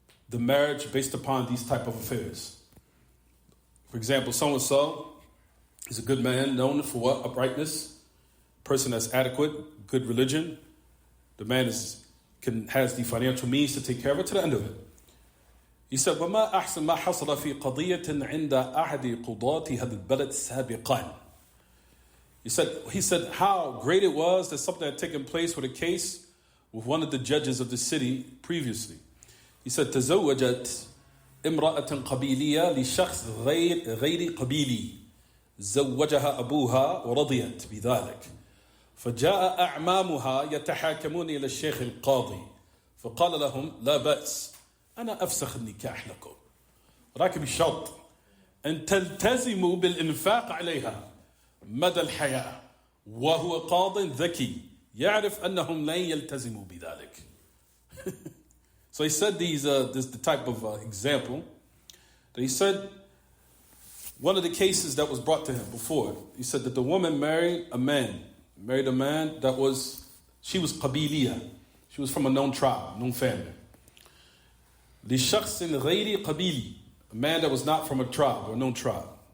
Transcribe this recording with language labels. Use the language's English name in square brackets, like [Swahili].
[English] the marriage based upon these type of affairs. For example, so-and-so is a good man, known for what? Uprightness, person that's adequate, good religion. The man has the financial means to take care of it to the end of it. He said, [Arabic] وَمَا أَحْسَنْ مَا حَصَلَ فِي قَضِيَّةٍ عِنْدَ أَحَدِ قُضَاةِ هَذَا الْبَلَدِ سَابِقًا. [English] He said how great it was that something had taken place with a case with one of the judges of the city previously. He said, [Arabic] تزوجت امرأة قبيلية لشخص غير قبيلي زوجها أبوها ورضيت بذلك فجاء أعمامها يتحاكمون إلى الشيخ القاضي فقال لهم لا بأس أنا أفسخ النكاح لكم ولكن بشرط أن تلتزموا بالإنفاق عليها مدى الحياة وهو قاض ذكي يعرف أنهم لن يلتزموا بذلك. [English] So he said this the type of example that he said one of the cases that was brought to him before. He said that the woman married a man that she was qabiliya. She was from a known tribe, known family. [Arabic] لشخص غير قبيلي, [English] a man that was not from a tribe or known tribe.